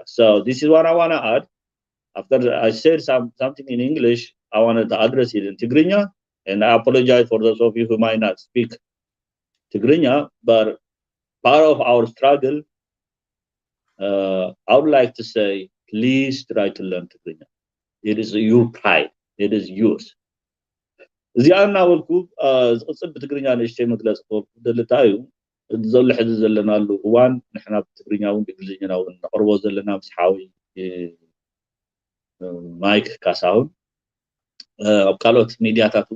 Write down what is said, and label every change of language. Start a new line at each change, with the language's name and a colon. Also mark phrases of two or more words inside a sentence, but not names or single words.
English: So this is what I want to add. After I said something in English, I wanted to address it in Tigrinya, and I apologize for those of you who might not speak Tigrinya, but part of our struggle, I would like to say, please try to learn Tigrinya. It is your pride. It is yours.
Tigrinya: እዚኣ እናበልኩ ዝቕፅል ብትግርኛ ንእሽተይ መግለፂ ደልታዩ ዘሎ ሕዚ ዘለናሉ እዋን ንሕና ብትግርኛ እውን ብእንግሊዝኛ እውን ነቕርቦ ዘለና ምስ ሓዊ ማይክ ካሳሁን ኣብ ካልኦት ሚድያታት